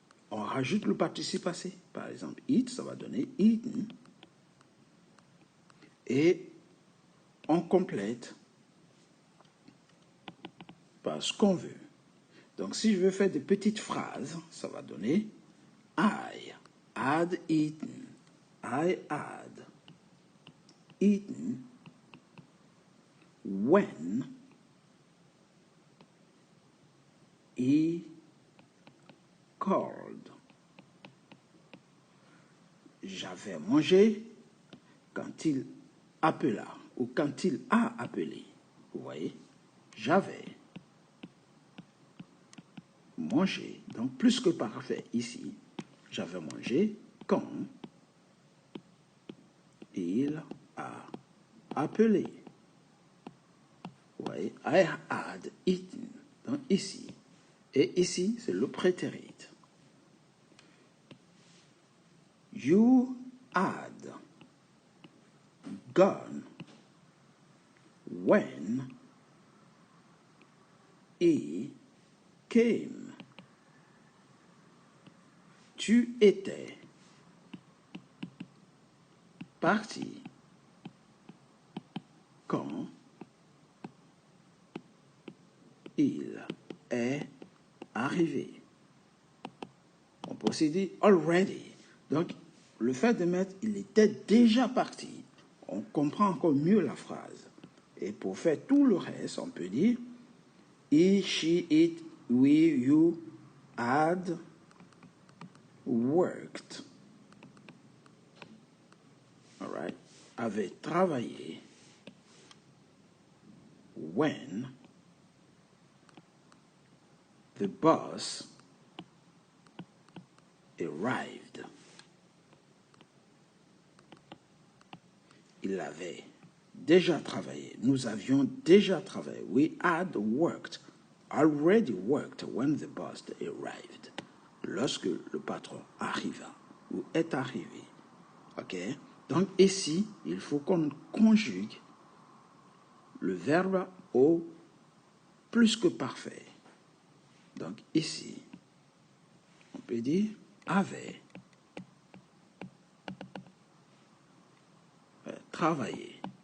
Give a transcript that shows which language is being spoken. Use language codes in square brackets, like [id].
[fr] On rajoute le participe passé. Par exemple, eat, ça va donner eaten. Et on complète par ce qu'on veut. Donc, si je veux faire des petites phrases, ça va donner [en] I had eaten. I had eaten when he called. [fr] J'avais mangé quand il appela ou quand il a appelé. Vous voyez? J'avais mangé. Donc, plus que parfait ici. J'avais mangé quand il a appelé. Vous voyez? [en] I had eaten. [fr] Donc, ici. Et ici, c'est le prétérit. [en] You had gone when he came. [fr] Tu étais parti quand il est arrivé. On peut aussi dire already. Donc, le fait de mettre il était déjà parti, on comprend encore mieux la phrase. Et pour faire tout le reste, on peut dire [en] he, she, it, we, you had worked. All right. [fr] Avait travaillé [en] when the boss arrived. [fr] Il avait déjà travaillé. Nous avions déjà travaillé. [en] We had worked, already worked when the boss arrived. [fr] Lorsque le patron arriva ou est arrivé. OK? Donc ici, il faut qu'on conjugue le verbe au plus que parfait. Donc ici, on peut dire avait travaillé.